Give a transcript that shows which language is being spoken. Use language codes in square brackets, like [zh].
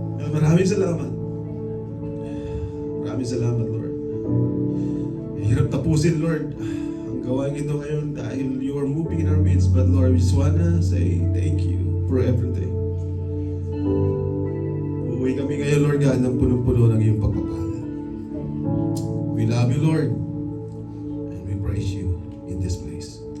[tl] Maraming salamat. Maraming salamat, Lord. Hirap tapusin, Lord, ang gawain ito ngayon dahil [en] you are moving in our midst. But Lord, we just wanna say thank you for everything. [tl] Uuwi kami ngayon, Lord God, ng punong-puno ng iyong pagpapala. [en] We love you, Lord, and we praise you in this place.